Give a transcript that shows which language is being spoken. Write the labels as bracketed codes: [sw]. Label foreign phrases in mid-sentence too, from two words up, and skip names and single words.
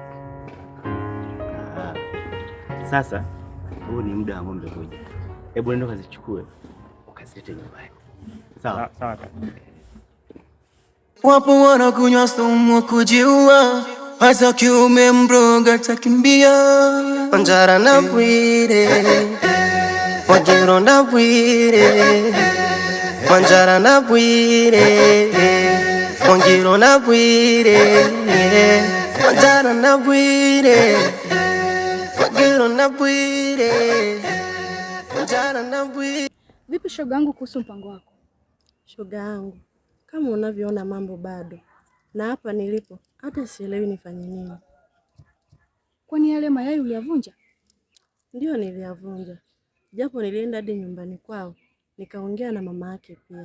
[sw] Sasa huu ni muda ambao umekuja. Hebu nenda kazichukue ukazilete nyumbani. Sawa? Sawa kaka. Wapo wanakunywa sumu kujiua, hasa kiume mroga takimbia. Njara na Bwire, Wagiro na Bwire, Njara na Bwire, Wagiro na Bwire, Njara na Bwire, Wagiro na Bwire, Njara na Bwire. Vipi shoga yangu kuhusu mpango wako? Shoga yangu, kama unavyoona mambo bado, na hapa nilipo hata sielewi nifanye nini. Kwani yale mayai uliyavunja? Ndio niliyavunja, japo nilienda hadi nyumbani kwao nikaongea na mama yake pia.